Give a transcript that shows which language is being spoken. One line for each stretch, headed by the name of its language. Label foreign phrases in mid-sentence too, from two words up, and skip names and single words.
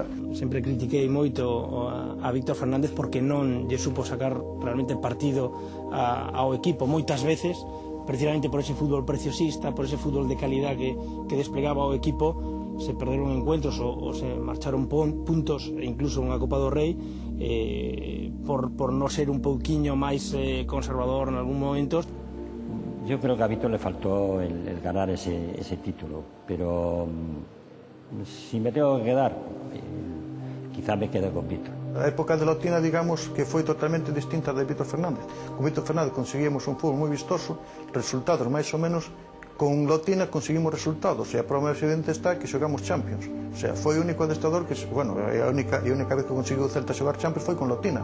Galician: Sempre critiquei moito a Víctor Fernández porque non lle supo sacar realmente partido ao equipo moitas veces, precisamente por ese fútbol preciosista, por ese fútbol
Spanish: de calidad que desplegaba
Galician: o equipo. Se perderon encuentros ou se marcharon puntos, e incluso unha Copa do Rei, por non ser un pouquiño máis conservador en algún momento.
Spanish: Yo creo que a Víctor le faltó el ganar ese título, pero si me tengo que quedar, quizá me quede con Víctor.
Galician: A época de Lotina, digamos, que foi totalmente distinta de Víctor Fernández. Con Víctor Fernández conseguimos un fútbol moi vistoso, resultados máis ou menos. Con Lotina conseguimos resultados, e a prova máis evidente está que xogamos Champions. O sea, foi o único adestrador que, bueno, a única vez que conseguiu o Celta xogar Champions foi con Lotina.